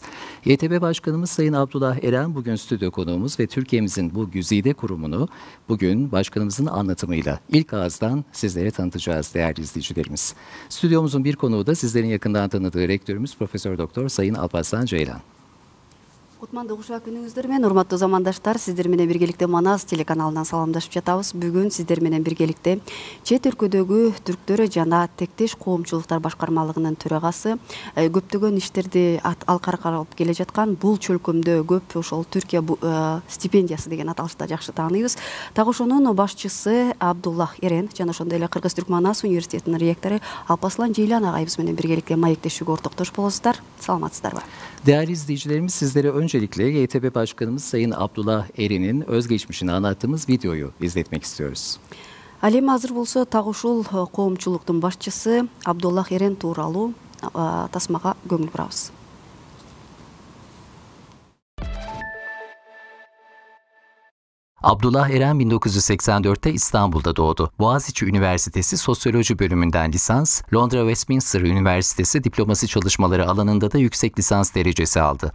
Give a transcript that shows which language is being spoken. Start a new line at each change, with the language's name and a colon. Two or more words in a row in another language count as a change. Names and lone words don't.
Turkish: YTB Başkanımız Sayın Abdullah Eren bugün stüdyo konuğumuz ve Türkiye'mizin bu güzide kurumunu bugün başkanımızın anlatımıyla ilk ağızdan sizlere tanıtacağız değerli izleyicilerimiz. Stüdyomuzun bir konuğu da sizlerin yakından tanıdığı rektörümüz Profesör Doktor Sayın Alparslan Ceylan.
Kyrgyz: Кутмандуу кушак күнүңүздөр менен урматтуу замандаштар, сиздер менен биргеликте Манас телеканалынан саламдашып жатабыз. Бүгүн сиздер менен биргеликте чет өлкөдөгү түрктөр жана тектеш коомчулуктар башкармалыгынын төрагасы көптөгөн иштерди алкарга алып келе жаткан бул чөлкөмдө көп ошол Түркия стипендиясы деген аталышта жакшы тааныйбыз. Так ошонун башчысы Абдуллах Эрен жана ошондой эле Кыргыз-Түрк Манас университетинин ректору Алпаслан Ceylan агайыбыз менен биргеликте маектешүүгө ортоктош болосуздар. Саламатсыздарбы?
Turkish: Değerli izleyicilerimiz, sizlere öncelikle YTB Başkanımız Sayın Abdullah Eren'in özgeçmişini anlattığımız videoyu izletmek istiyoruz.
Kyrgyz: Ал эми азыр болсо так ушул коомчулуктун башчысы Абдуллах Эрен тууралуу тасмага көңүл бурабыз.
Turkish: Abdullah Eren 1984'te İstanbul'da doğdu. Boğaziçi Üniversitesi Sosyoloji bölümünden lisans, Londra Westminster Üniversitesi diplomasi çalışmaları alanında da yüksek lisans derecesi aldı.